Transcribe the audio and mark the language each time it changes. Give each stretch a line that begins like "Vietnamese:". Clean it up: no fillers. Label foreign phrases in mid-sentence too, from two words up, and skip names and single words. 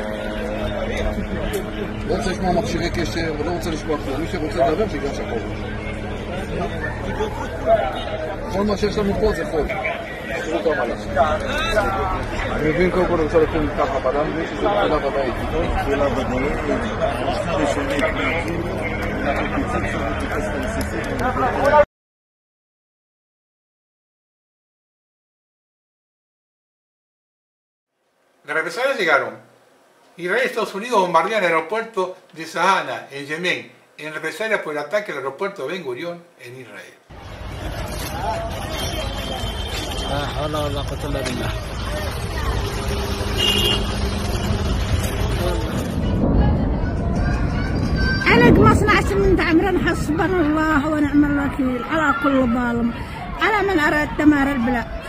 Hebrew: לא רוצה לשמוע מכשירי קשר ולא רוצה לשמוע כלום, מי שרוצה לדבר שיגש הכל. כל מה שיש לנו פה זה חול. אני מבין קודם כל רוצה לקום ככה בלם, שזה שאלה ודאית. שאלה ודאית,
Spanish: Las represalias llegaron. Israel y Estados Unidos bombardean el aeropuerto de Sahana, en Yemen, en represalia por el ataque al aeropuerto de Ben Gurión, en Israel.
Arabic: علق مصنع سمنت عمران حسبنا الله ونعم الوكيل على كل ظالم على من أراد دمار البلاد.